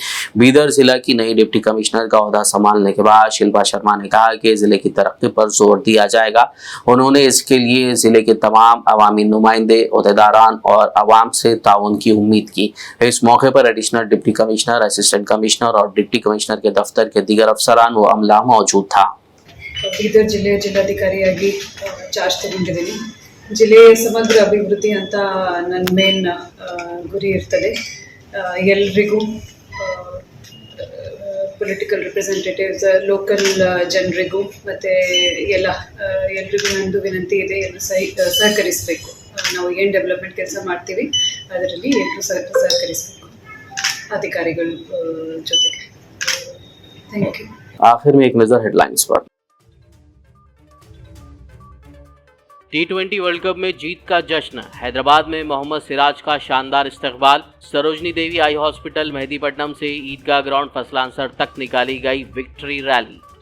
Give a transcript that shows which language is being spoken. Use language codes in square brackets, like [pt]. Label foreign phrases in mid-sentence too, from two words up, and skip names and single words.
[ur] بیدر ضلع کی نئی [en] deputy commissioner [ur] کا عہدہ سنبھالنے کے بعد شلپا شرما نے کہا کہ ضلعے کی ترقی پر زور دیا جائے گا. انہوں نے اس کے لیے ضلعے کے تمام عوامی نمائندے، عہدیداران اور عوام سے تعاون کی امید کی. اس موقع پر [en] additional deputy commissioner, assistant commissioner [ur] اور [en] deputy commissioner [ur] کے دفتر کے دیگر افسران و عملہ موجود تھا. [kn] ಬೀದರ್ ಜಿಲ್ಲೆಯ ಜಿಲ್ಲಾಧಿಕಾರಿಯಾಗಿ ಚಾರ್ಜ್ ತಗೊಂಡಿದ್ದೀನಿ। ಜಿಲ್ಲೆ ಸಮಗ್ರ ಅಭಿವೃದ್ಧಿ ಅಂತ ನನ್ನ ಮೇನ್ ಗುರಿ ಇರ್ತದೆ। ಎಲ್ರಿಗೂ [en] political representatives, [kn] ಲೋಕಲ್ ಜನರಿಗೂ ಮತ್ತು ಎಲ್ರಿಗೂ ನಂದು ವಿನಂತಿ ಇದೆ, ಎಲ್ಲರೂ ಸಹಕರಿಸಬೇಕು। ನಾವು ಏನು ಡೆವಲಪ್ಮೆಂಟ್ ಕೆಲಸ ಮಾಡ್ತೀವಿ ಅದರಲ್ಲಿ ಎಲ್ಲರೂ ಸಹಕರಿಸಬೇಕು ಅಧಿಕಾರಿಗಳ ಜೊತೆಗೆ। [en] thank you. [ur] آخر میں ایک نظر ہیڈلائنز پر. T20 ورلڈ کپ میں جیت کا جشن، حیدرآباد میں محمد سراج کا شاندار استقبال. سروجنی دیوی آئی ہاسپٹل مہدی پٹنم سے عیدگاہ گراؤنڈ فسلانسر تک نکالی گئی [en] victory rally.